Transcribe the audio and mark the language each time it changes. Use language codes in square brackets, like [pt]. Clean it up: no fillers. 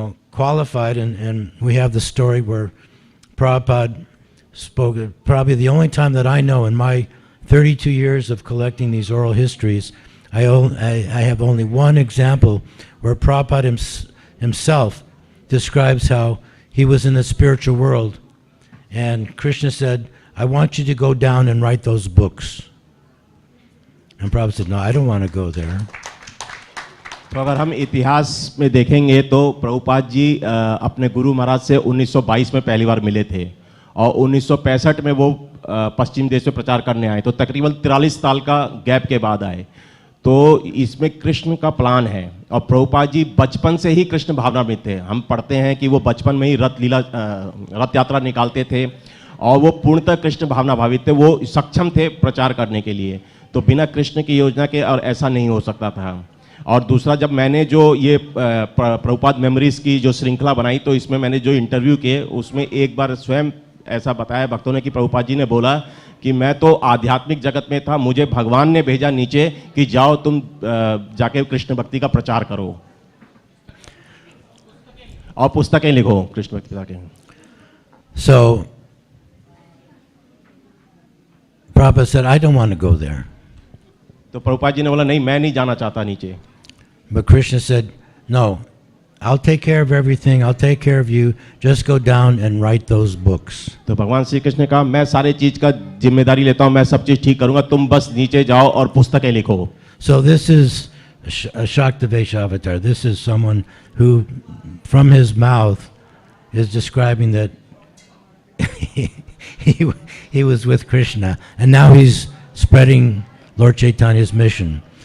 [en] qualified, and we have the story where Prabhupada spoke, probably the only time that I know in my 32 years of collecting these oral histories, I have only one example where Prabhupada himself describes how he was in the spiritual world, and Krishna said, I want you to go down and write those books. And Prabhupada said, no, I don't want to go there. [hi] तो अगर हम इतिहास में देखेंगे तो प्रभुपाद जी अपने गुरु महाराज से 1922 में पहली बार मिले थे और 1965 में वो पश्चिम देश में प्रचार करने आए, तो तकरीबन 43 साल का गैप के बाद आए। तो इसमें कृष्ण का प्लान है और प्रभुपाद जी बचपन से ही कृष्ण भावना में थे। हम पढ़ते हैं कि वो बचपन में ही रथ यात्रा निकालते थे और वो पूर्णतः कृष्ण भावना भावित थे, वो सक्षम थे प्रचार करने के लिए। तो बिना कृष्ण की योजना के और ऐसा नहीं हो सकता था। और दूसरा, जब मैंने जो ये प्रभुपाद मेमोरीज की जो श्रृंखला बनाई, तो इसमें मैंने जो इंटरव्यू किए उसमें एक बार स्वयं ऐसा बताया भक्तों ने कि प्रभुपाद जी ने बोला कि मैं तो आध्यात्मिक जगत में था, मुझे भगवान ने भेजा नीचे कि जाओ तुम जाके कृष्ण भक्ति का प्रचार करो और पुस्तकें लिखो कृष्ण भक्ति की। [en] So Prabhupada said, I don't want to go there. [hi] तो प्रभुपाद जी ने बोला नहीं, मैं नहीं जाना चाहता नीचे। [en] But Krishna said, no, I'll take care of everything, I'll take care of you, just go down and write those books. [hi] तो भगवान श्री कृष्ण ने कहा मैं सारे चीज का जिम्मेदारी लेता हूँ, मैं सब चीज ठीक करूंगा, तुम बस नीचे जाओ और पुस्तकें लिखो। [en] So this is a Shaktavesha avatar. This is someone who, from his mouth, is describing that he was with Krishna, and now he's spreading Lord Chaitanya's mission.